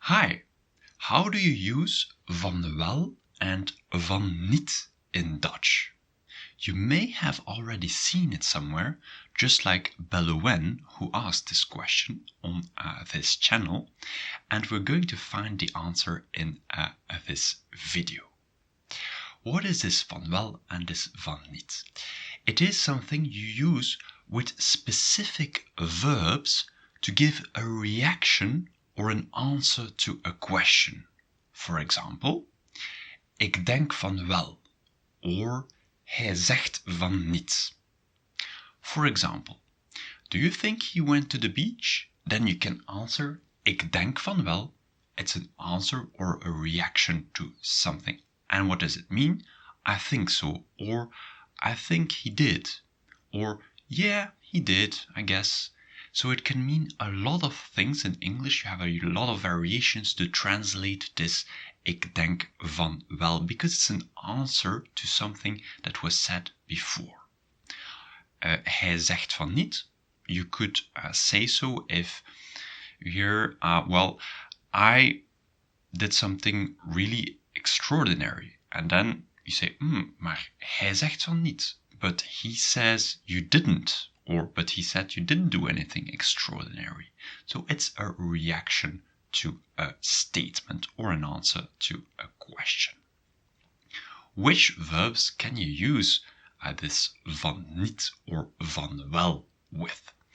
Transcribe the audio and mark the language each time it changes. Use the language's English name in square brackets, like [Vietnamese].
[English] Hi, how do you use van wel and van niet in Dutch? You may have already seen it somewhere, just like Belgian, who asked this question on this channel, and we're going to find the answer in this video. What is this van wel and this van niet? It is something you use with specific verbs to give a reaction or an answer to a question. For example, [Dutch] ik denk van wel, [English] or [Dutch] hij zegt van niet. [English] For example, do you think he went to the beach? Then you can answer, [Dutch] ik denk van wel. [English] It's an answer or a reaction to something. And what does it mean? I think so, or I think he did, or yeah, he did, I guess. So it can mean a lot of things in English. You have a lot of variations to translate this [Dutch] ik denk van wel, [English] because it's an answer to something that was said before. [Dutch] Hij zegt van niet. [English] You could say so if here, I did something really extraordinary. [Dutch] And then you say, maar hij zegt van niet. [English] But he says you didn't. Or, but he said you didn't do anything extraordinary. So it's a reaction to a statement or an answer to a question. Which verbs can you use this van niet or van wel with?